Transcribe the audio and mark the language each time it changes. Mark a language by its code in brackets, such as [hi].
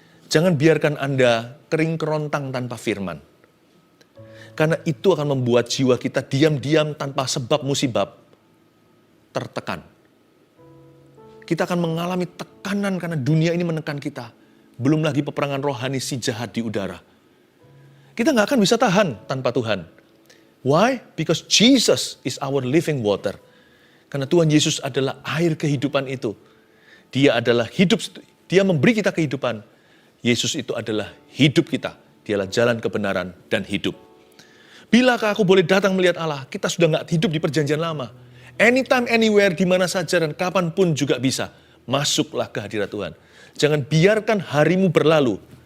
[id] Jangan biarkan Anda kering kerontang tanpa firman. Karena itu akan membuat jiwa kita diam-diam tanpa sebab musibab tertekan. Kita akan mengalami tekanan karena dunia ini menekan kita. Belum lagi peperangan rohani si jahat di udara. Kita nggak akan bisa tahan tanpa Tuhan. [en] Why? Because Jesus is our living water. [id] Karena Tuhan Yesus adalah air kehidupan itu. Dia adalah hidup, dia memberi kita kehidupan. Yesus itu adalah hidup kita. Dialah jalan kebenaran dan hidup. Bilakah aku boleh datang melihat Allah? Kita sudah nggak hidup di perjanjian lama. [en] Anytime, anywhere, [id] di mana saja dan kapanpun juga bisa. Masuklah ke hadirat Tuhan. Jangan biarkan harimu berlalu